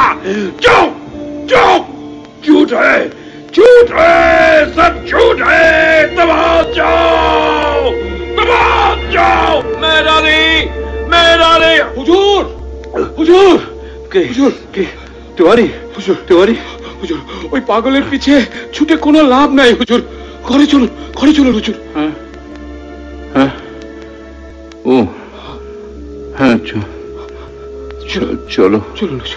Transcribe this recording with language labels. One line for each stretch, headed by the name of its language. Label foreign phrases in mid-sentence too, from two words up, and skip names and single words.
Hindi: चुप चुप, झूठ है, सब झूठ है। दबाओ जाओ, मेहर अली, हुजूर, हुजूर, के तिवारी, तिवारी,
Bangla: হুজুর, ওই পাগলের পিছে ছুটে কোনো লাভ নাই হুজুর। ঘরে চলুন হুজুর।
Hindi: हाँ हाँ, ओ हाँ, चलो
Bangla: চলুন হুজুর।